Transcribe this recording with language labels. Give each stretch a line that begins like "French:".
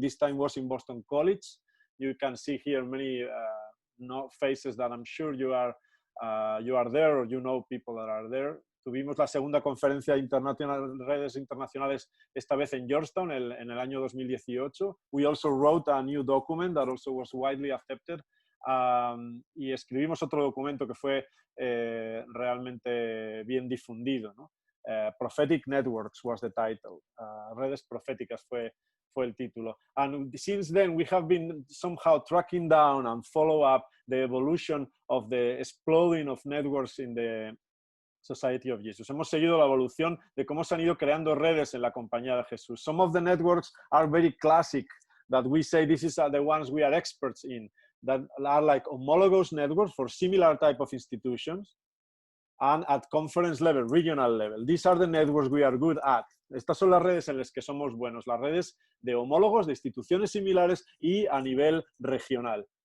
English: This time was in Boston College. You can see here many faces that I'm sure you are there, or you know people that are there.
Spanish: Tuvimos la segunda conferencia internacional, redes internacionales, esta vez en Georgetown en el año 2018.
English: We also wrote a new document that also was widely accepted.
Spanish: Y escribimos otro documento que fue realmente bien difundido, ¿no?
English: Prophetic Networks was the title.
Spanish: Redes proféticas fue el título.
English: And since then, we have been somehow tracking down and follow up the evolution of the exploding of networks in the Society of Jesus.
Spanish: Hemos seguido la evolución de cómo se han ido creando redes en la Compañía de Jesús.
English: Some of the networks are very classic, that we say this is the ones we are experts in, that are like homologous networks for similar type of institutions, and at conference level, regional level. These are the networks we are good at.
Spanish: Estas son las redes en las que somos buenos, las redes de homólogos, de instituciones similares y a nivel regional.